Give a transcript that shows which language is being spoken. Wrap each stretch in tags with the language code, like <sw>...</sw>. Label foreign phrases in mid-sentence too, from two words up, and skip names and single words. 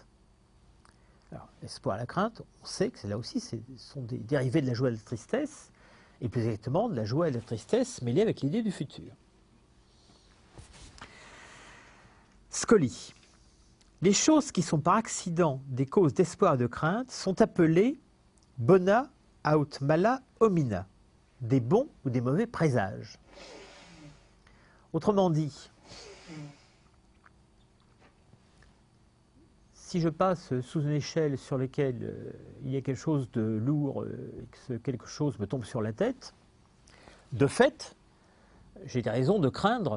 <fr>Alors, l'espoir et la crainte, on sait que là aussi, ce sont des dérivés de la joie et de la tristesse, et plus exactement de la joie et de la tristesse mêlée avec l'idée du futur. Scoli. Les choses qui sont par accident des causes d'espoir et de crainte sont appelées</fr> <la>bona aut mala homina,</la> <fr>des bons ou des mauvais présages. Autrement dit, si je passe sous une échelle sur laquelle il y a quelque chose de lourd et que quelque chose me tombe sur la tête, de fait, j'ai des raisons de craindre.</fr>